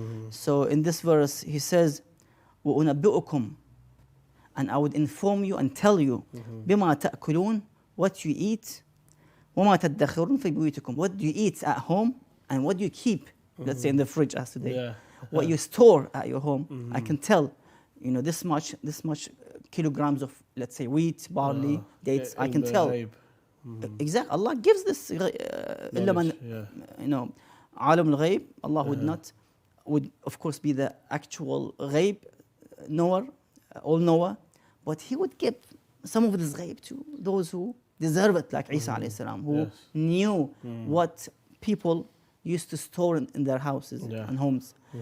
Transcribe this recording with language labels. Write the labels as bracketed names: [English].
[English] So in this verse, he says, [Arabic] وَأُنَبِّئُكُمْ, [English] and I would inform you and tell you, [Arabic] بِمَا تَأْكُلُونَ, [English] what you eat, [Arabic] وَمَا تَدَّخِرُونَ فِي بُيُوتِكُمْ, [English] what do you eat at home, and what do you keep, let's say in the fridge as today, what you store at your home. I can tell, this much kilograms of, let's say, wheat, barley, dates, I can tell. Exactly. Allah gives this. [Arabic] إلا من, [English] you know, [Arabic] عالم الغيب. [English] Allah would of course be the actual ghaib knower, all knower, but He would give some of this ghaib to those who deserve it, like Isa alayhi salam, who knew what people used to store in their houses and homes.